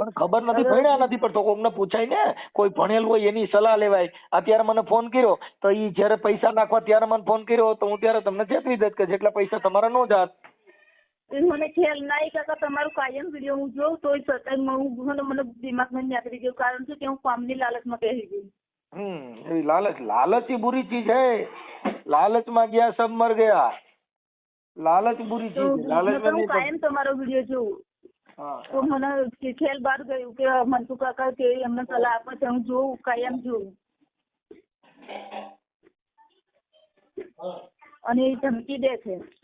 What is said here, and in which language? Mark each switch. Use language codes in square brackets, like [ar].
[gu] ખબર નથી, ભણ્યા નથી, પણ તો કોકને પૂછાય ને. કોઈ ભણેલું હોય એની સલાહ લેવાય. અત્યારે મને ફોન કર્યો તો ઈ જયારે પૈસા નાખવા ત્યારે મને ફોન કર્યો તો હું ત્યારે તમને ચેતવી દત કે જેટલા પૈસા તમારા નો જાત. મને ખ્યાલ નહીં કાકા. તમારું કાયમ વિડીયો હું જોઉં તોય છતાંય મને દિમાગમાં નીકળી ગયું. કારણ કે હું કામની લાલચમાં બેસી ગઈ. એવી લાલચ [hi] ही बुरी चीज है. लालच में गया सब मर गया. [gu] લાલચ બુરી ચીજ છે. લાલચ હું કાયમ તમારો વિડીયો જોઉં તો મને ખ્યાલ બહાર ગયું કે મનસુ કાકા કે એમને સલાહ આપે છે. હું જોઉં, કાયમ જોઉં. અને એ ધમકી દે છે.